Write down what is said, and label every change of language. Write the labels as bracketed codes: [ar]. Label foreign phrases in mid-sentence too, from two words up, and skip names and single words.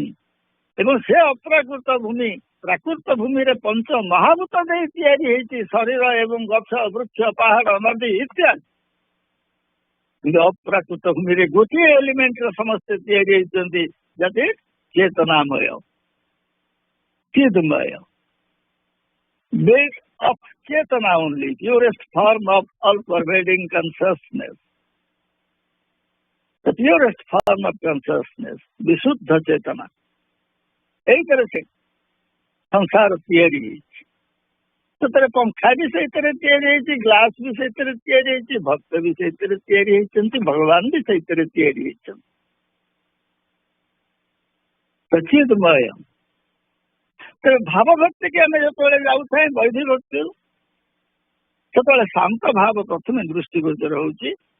[or] ଏବଂ ସେ ଅପ୍ରାକୃତ ଭୂମି ପ୍ରାକୃତ ଭୂମିରେ ପଞ୍ଚ ମହାଭୂତ ଦେଇ ତିଆରି ହେଇଛି, ଶରୀର ଏବଂ ଗଛ, ବୃକ୍ଷ, ପାହାଡ, ନଦୀ ଇତ୍ୟାଦି। କିନ୍ତୁ ଅପ୍ରାକୃତ ଭୂମିରେ ଗୋଟିଏ ଏଲିମେଣ୍ଟର ସମସ୍ତେ ତିଆରି ହେଇଛନ୍ତି, ଯାହା ଚେତନାମୟ, ଚିନ୍ମୟ। [en] built of Chetana only, purest form of all-pervading consciousness. The purest form of consciousness, [sa] विशुद्ध चेतना. [hi] यही तरह से संसार तैयारी ହେଇଛି। [or] ସେଥିରେ ପଙ୍ଖା ବି ସେଇଥିରେ ତିଆରି ହେଇଛି, ଗ୍ଲାସ ବି ସେଇଥିରେ ତିଆରି ହେଇଛି, ଭକ୍ତ ବି ସେଇଥିରେ ତିଆରି ହେଇଛନ୍ତି, ଭଗବାନ ବି ସେଇଥିରେ ତିଆରି ହେଇଛନ୍ତି। ସଚିତମୟ। ତେବେ ଭାବ ଭକ୍ତି କି ଆମେ ଯେତେବେଳେ ଯାଉଥାଏ ବୈଧି ଭକ୍ତି, ସେତେବେଳେ ଶାନ୍ତ ଭାବ ପ୍ରଥମେ ଦୃଷ୍ଟିଗୋଚର ହଉଛି।